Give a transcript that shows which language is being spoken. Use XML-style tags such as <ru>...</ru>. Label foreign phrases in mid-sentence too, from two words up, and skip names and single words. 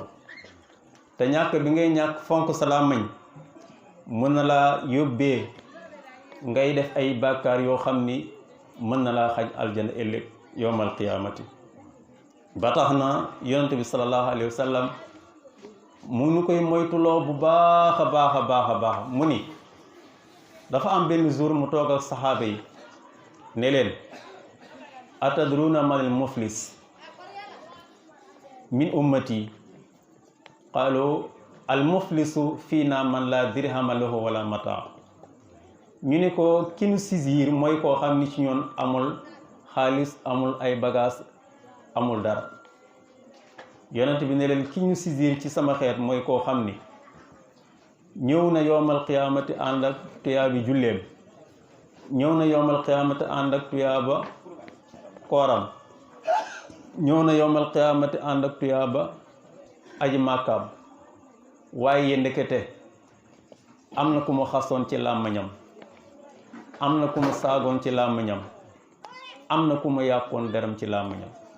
<wo>te ñàkk bi ngay ñàkk fonk sa làmmiñ mën na laa yóbbee ngay def ay bàkkaar yoo xam ni mën na laa xaj aljana ëllëg</wo> <ar>يوم القيامة.</ar> <wo>ba tax na yonent bi</wo> <ar>صلى الله عليه وسلم</ar> <wo>mu ngi koy moytuloo bu baax a baax a baax a baax. mu ni dafa am benn jour mu toog ak saxaaba yi ne leen</wo> <ar>أتدرون ما المفلس من أمتي قالوا المفلس فينا من لا درهم له ولا متاع</ar> <wo>ñu ne ko ki nu saisir mooy koo xam ni ci ñoon amul xaalis amul ay bagage amul dara yonent bi ne leen ki ñu saisir ci sama xeet mooy koo xam ni ñëw na</wo> <ar>يوم القيامة</ar> <wo>ànd ak tuyaabi julleem ñëw na</wo> <ar>يوم القيامة</ar> <wo>ànd ak tuyaaba kooram ñëw na</wo> <ar>يوم القيامة</ar> <wo>ànd ak tuyaaba aji màkkaam waaye ndekete am na ku mu xasoon ci làmmiñam am na ku mu saagoon ci làmmiñam am na ku mu yàqoon deram ci làmmiñam</wo>